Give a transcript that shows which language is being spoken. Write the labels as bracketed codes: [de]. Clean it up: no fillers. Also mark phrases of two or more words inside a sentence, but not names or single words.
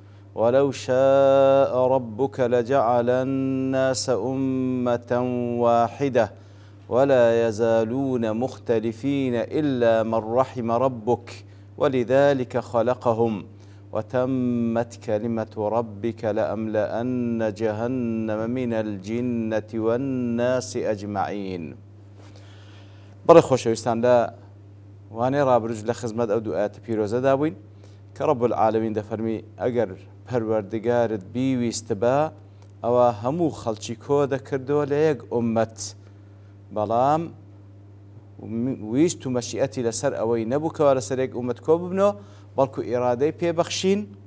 [ar] ولو شاء ربك لجعل الناس أمة واحدة ولا يزالون مختلفين إلا من رحم ربك ولذلك خلقهم وتمت كلمة ربك لأملأن جهنم من الجنة والناس أجمعين. [ckb] بڕێ خۆشەویستان لە وانەی ڕابردوو لە خزمەت ئەو دوو ئاەتە پیرۆزە دابووین کە [ar] ڕەب العالەمین [ckb] دەفەرمی ئەگەر پەروەردگارت بیویست بە ئەوە هەموو خەڵکی کۆ دەکردەوە لە یەک ئومەت، بەڵام ویست و مەشیئەتی لەسەر ئەوەی نەبووکەوە لەسەر یەک ئومەت کۆ ببنەوە، بەڵکو ئیرادەی پێبەخشین،